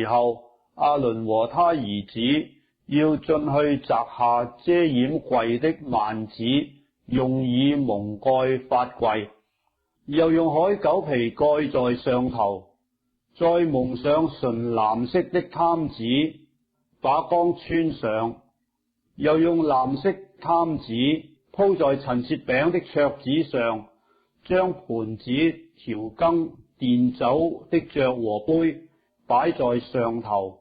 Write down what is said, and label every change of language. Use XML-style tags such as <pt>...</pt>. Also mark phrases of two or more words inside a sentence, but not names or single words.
<zh>候，亞倫和他兒子要進去摘下遮掩櫃的幔子，用以蒙蓋法櫃，又用海狗皮蓋在上頭，再蒙上純藍色的毯子，把缸穿上，又用藍色毯子鋪在陳設餅的桌子上，將盤子、調羹、奠酒的爵和杯擺在上頭。</zh>